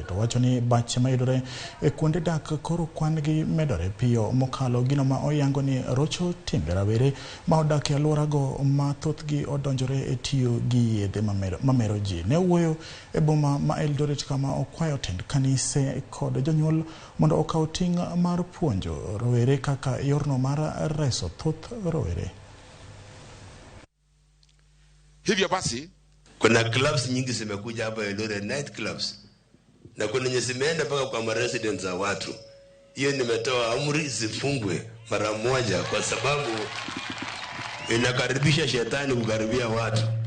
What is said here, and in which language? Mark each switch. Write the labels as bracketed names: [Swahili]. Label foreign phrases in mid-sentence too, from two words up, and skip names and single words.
[Luo (Kenya and Tanzania)] To wacho ni bache mayudore e kuonde dak koro kwan gi medore piyo mokalo gino ma oyango ni rocho timbe rawere ma odak e alwora go ma thothgi odonjore e tiyo gi yedhe mamero ji. Ne wuoyo e boma mayudore kama okwayo tend kanise kod jonyuol mondo okaw ting' mar puonjo rowere kaka yorno mara reso thoth rowere. [Swahili] Hivyo basi kuna clubs nyingi zimekuja hapa Eldoret, [English] night clubs, [Swahili] na kuna nye zimeenda mpaka kwa ma-residents za watu. Hiyo nimetoa amri zifungwe mara moja, kwa sababu inakaribisha shetani kukaribia watu.